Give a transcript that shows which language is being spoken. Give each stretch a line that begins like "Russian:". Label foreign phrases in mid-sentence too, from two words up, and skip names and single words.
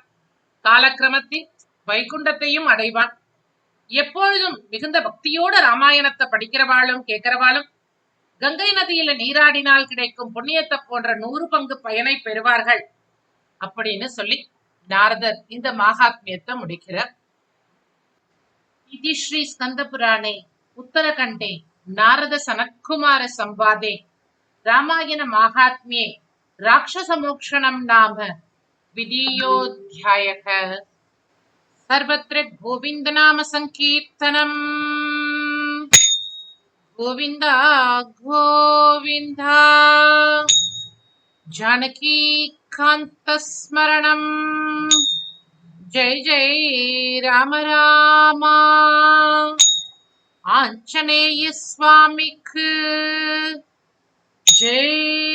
Tamil: காலக்கிரமத்தில் வைகுண்டத்தையும் அடைவான். எப்பொழுதும் மிகுந்த பக்தியோட ராமாயணத்தை படிக்கிறவாளும் கேட்கிறவாளும் கங்கை நதியில நீராடினால் கிடைக்கும் புண்ணியத்தை போன்ற 100 பங்கு பயனை பெறுவார்கள் அப்படின்னு சொல்லி நாரதர் இந்த மகாத்மியத்தை முடிக்கிறார்.
Sanskrit: इति श्री स्कंद पुराणे उत्तरकंडे नारद सनत्कुमार संवादे रामायण माहात्म्ये राक्षसमोक्षणं नाम द्वितीयोऽध्यायः। सर्वत्र गोविंद नाम संकीर्तनम्। गोविंद गोविंद जानकी कांत स्मरणम्। जय जय राम राम। आंजनेय स्वामिक जय।